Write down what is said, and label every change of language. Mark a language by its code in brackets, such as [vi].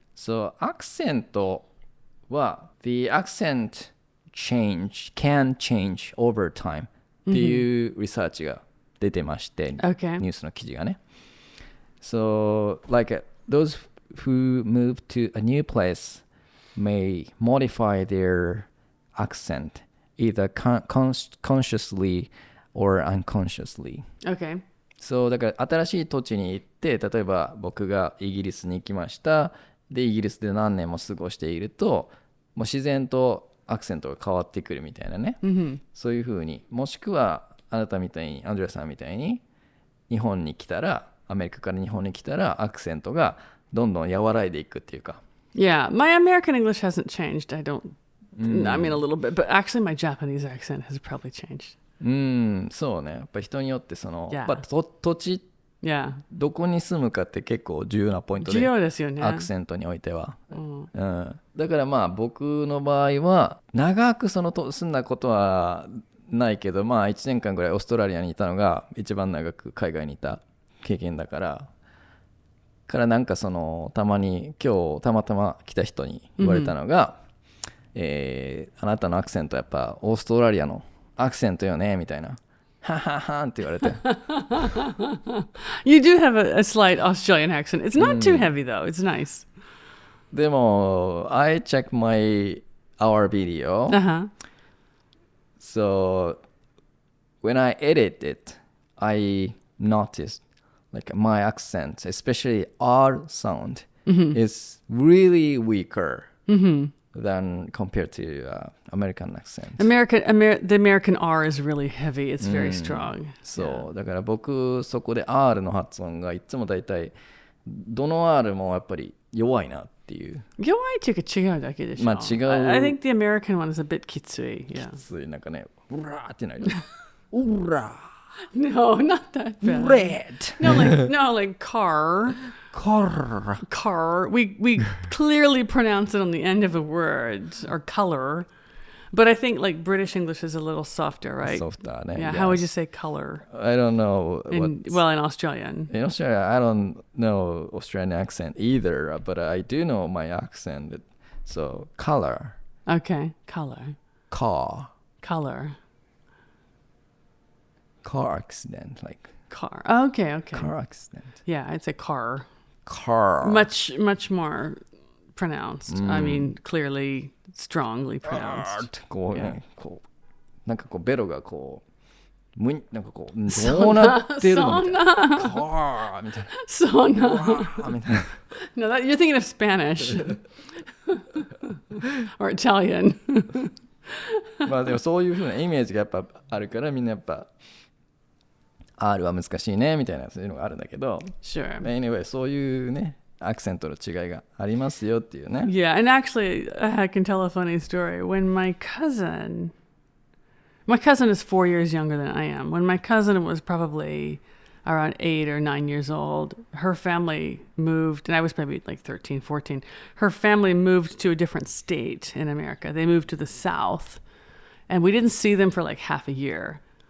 [en] So accent the accent can change over time [ja] っていうリサーチが出てまして、 [en] Okay. [ja] ニュースの記事がね。 [en] So those who move to a new place may modify their accent either consciously or unconsciously. Okay. [ja] そうだから新しい土地に行って例えば僕がイギリスに行きましたでイギリスで何年も過ごしているともう自然とアクセントが変わってくるみたいなね、そういう風にもしくはあなたみたいにアンドレアさんみたいに日本に来たらアメリカから日本に来たらアクセントがどんどん和らいでいくっていうか [en] Yeah, my American English hasn't changed. I mean a little bit, but actually my Japanese accent has probably changed. [ja] そうねやっぱ人によって [en] Yeah. [ja] 土地 [en] Yeah. [ja] どこに住むかって結構重要なポイントで重要ですよね。アクセントにおいては、だからまあ僕の場合は長く住んだことはないけどまあ1年間ぐらいオーストラリアにいたのが一番長く海外にいた経験だからなんかたまに今日たまたま来た人に言われたのが、あなたのアクセントやっぱオーストラリアのアクセントよねみたいなはははって言われて [en] You do have a slight Australian accent. It's not too heavy though. It's nice. [ja] でも [en] I check our video. Uh-huh. So when I edit it, I noticed like my accent, especially R sound, is really weaker than compared to American accent. The American R is really heavy. It's very strong. [ja] そうだから僕そこで R の発音がいつもだいたいどの R もやっぱり弱いなっていう。弱いっていうか違うだけでしょ。まあ違う。 [en] I think the American one is a bit [ja] きつい。きついなんかね、うらーってなる。うらー。 [en] No, not that bad. Red. No, like car. Car. We clearly pronounce it on the end of a word, or color. But I think like British English is a little softer, right? Softer, yeah. Yes. How would you say color? I don't know. In Australian. In Australia, I don't know Australian accent either, but I do know my accent. So color. Okay, color. Car. Color. Car accident, like. Car. Okay. Car accident. Yeah, I'd say car. Car. Much more pronounced. I mean, clearly, strongly pronounced. [ja] こうね、こうなんかこうベロがこうなんかこうどうなってるのみたいな。カーみたいな。そうな。みたいな。 [en] No, you're thinking of Spanish or Italian. [ja] まあでもそういう風なイメージがやっぱあるからみんなやっぱ R は難しいねみたいなそういうのがあるんだけど。 [en] Sure. [ja] Anyway, そういうね。アクセントの違いがありますよっていうね。 [en] Yeah, and actually, I can tell a funny story. When my cousin is 4 years younger than I am. When my cousin was probably around 8 or 9 years old, her family moved, and I was maybe like 13, 14. Her family moved to a different state in America. They moved to the South, and we didn't see them for like half a year.